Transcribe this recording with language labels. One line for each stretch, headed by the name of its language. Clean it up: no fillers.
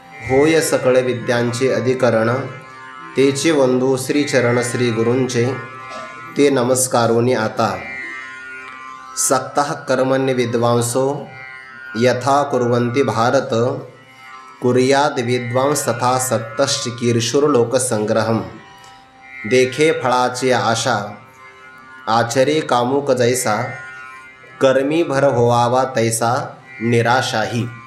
Marathi: होय सकळ विद्यांचे अधिकरण। तेचे वंदू श्रीचरण श्री गुरूंचे ते नमस्कारोनी आता।
Sanskrit: सक्तः कर्मण्य विद्वांसो यथा कुर्वन्ति भारत। कुर्याद विद्वांस तथा सक्तश्चिकीर्षुर लोकसंग्रहम।
Marathi: देखे फळाची आशा आचरे कामुक जैसा। कर्मी भर होवावा तैसा निराशाही।